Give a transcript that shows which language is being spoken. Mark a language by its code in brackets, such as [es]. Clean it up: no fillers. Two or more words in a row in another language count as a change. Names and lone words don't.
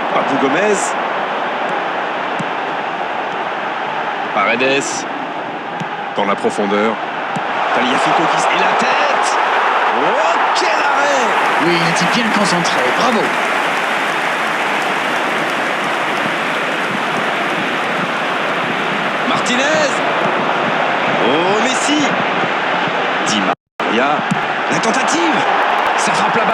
[fr] Papou Gomez. Paredes. Dans la profondeur. Tagliafico et la tête. Oh, quel arrêt! Oui, il était bien concentré. Bravo. Martinez. Oh, Messi. Di Maria. La tentative. Ça frappe là-bas.